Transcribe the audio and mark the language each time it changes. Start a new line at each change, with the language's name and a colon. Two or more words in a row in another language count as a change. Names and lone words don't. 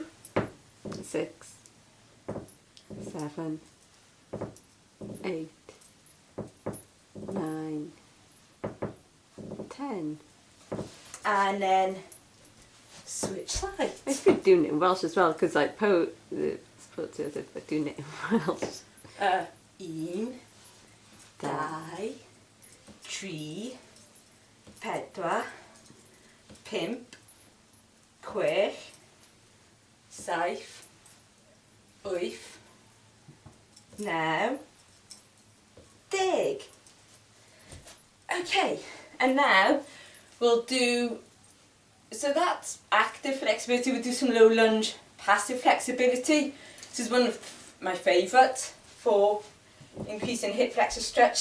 English: 6, 7, 8, 9, 10. And then switch sides. It's good doing it in Welsh as well, because like the sports are doing it in Welsh.
Welsh: Un, dau, tri, pedwar, pump, chwech, saith, wyth, naw, 10.
English: Okay, and now we'll do, so that's active flexibility. We'll do some low lunge passive flexibility. This is one of my favourites for increasing hip flexor stretch.